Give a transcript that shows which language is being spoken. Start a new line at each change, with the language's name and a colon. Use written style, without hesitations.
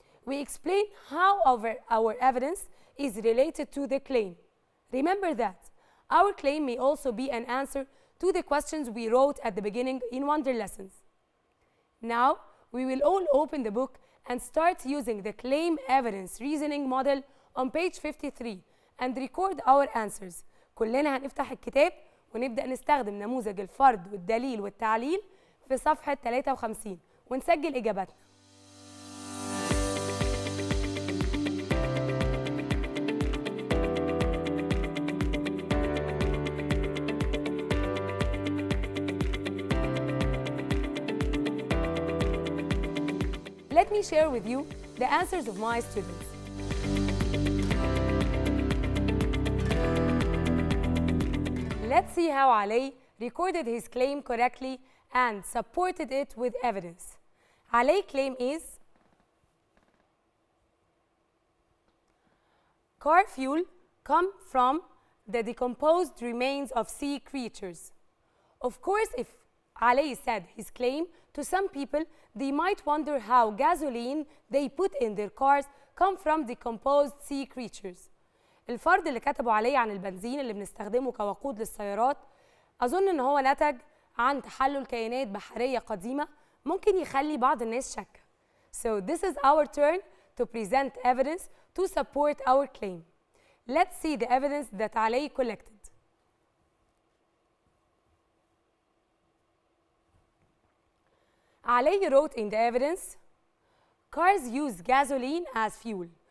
English: We explain how our evidence is related to the claim. Remember that. Our claim may also be an answer to the questions we wrote at the beginning in Wonder Lessons. Now, we will all open the book and start using the claim evidence reasoning model on page 53 and record our answers.
Arabic: كلنا هنفتح الكتاب ونبدأ نستخدم نموذج الفرض والدليل والتعليل في صفحة 53 ونسجل إجاباتنا.
English: Let me share with you the answers of my students. Let's see how Ali recorded his claim correctly and supported it with evidence. Ali's claim is car fuel come from the decomposed remains of sea creatures. Of course, if Ali said his claim, to some people, they might wonder how gasoline they put in their cars come from decomposed sea creatures.
Arabic: الفرض اللي كتبه عليه عن البنزين اللي بنستخدمه كوقود للسيارات أظن إن هو نتج عن تحلل كائنات بحرية قديمة ممكن يخلي بعض الناس شك.
English: So this is our turn to present evidence to support our claim. Let's see the evidence that Ali collected. Ali wrote in the evidence, cars use gasoline as fuel.